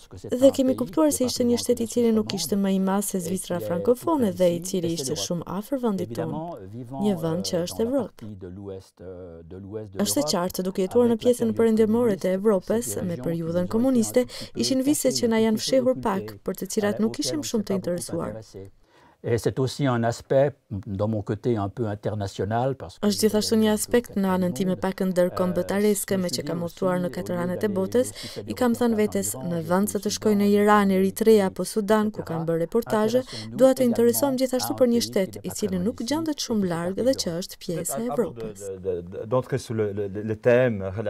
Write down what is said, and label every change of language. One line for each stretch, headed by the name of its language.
Albanian: Dhe kemi kuptuar se ishte një shtet i cili nuk ishte më i madh se Zvicra frankofone dhe i cili ishte shumë afër vendit tonë. Një vend që është Evropë. Është e qartë, duke jetuar në pjesën perëndimore të Evropës me periudhën komuniste, ishin vise që na janë fshehur pak, për të cilat nuk ishim shumë të interesuar.
French: Et c'est aussi un aspect, dans mon côté, un peu international.
Albanian: Është gjithashtu një aspekt në anën time pak ndërkombëtareske me që kam udhëtuar në 4 anët e botës, i kam thënë vetes në vend se të shkoj në Iran, Eritrea apo Sudan ku kam bërë reportazhe, dua të interesohem gjithashtu për një shtet i cili nuk gjendet shumë larg dhe që është pjesë e Evropës.